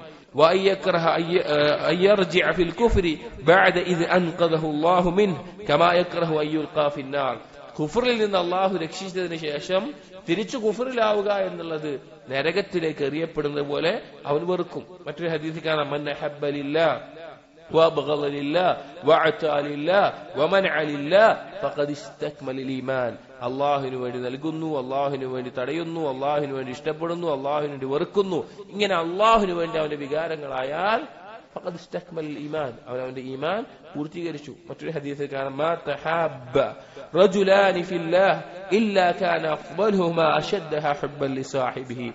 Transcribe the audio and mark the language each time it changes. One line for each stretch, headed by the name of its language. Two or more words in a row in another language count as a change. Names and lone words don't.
Arabic: وأن يكره أن يرجع في الكفر بعد إذ أنقذه الله منه كما يكره أن يلقى في النار.
Malayalam: കുഫറിൽ നിന്ന് അള്ളാഹു രക്ഷിച്ചതിന് ശേഷം തിരിച്ചു കുഫറിലാവുക എന്നുള്ളത് നരകത്തിലേക്ക് എറിയപ്പെടുന്നത് പോലെ അവൻ വെറുക്കും. മറ്റൊരു ഹദീസിൽ കാണാം,
Arabic: من أحب لله وأبغض لله وأعطى لله ومنع لله فقد استكمل الإيمان.
Malayalam: അള്ളാഹുവിന് വേണ്ടി നൽകുന്നു, അള്ളാഹുവിന് വേണ്ടി തടയുന്നു, അള്ളാഹുവിന് വേണ്ടി ഇഷ്ടപ്പെടുന്നു, അള്ളാഹുവിന് വേണ്ടി വെറുക്കുന്നു. ഇങ്ങനെ അള്ളാഹുവിന് വേണ്ടി അവന്റെ വികാരങ്ങളായാൽ
Arabic: فقد استكمل الإيمان,
Malayalam: അവന്റെ ഈമാൻ പൂർത്തീകരിച്ചു. മറ്റൊരു ഹദീസിൽ കാണാം,
Arabic: ما تحاب رجلان في الله إلا كان أفضلهما أشدهما حبا لصاحبه.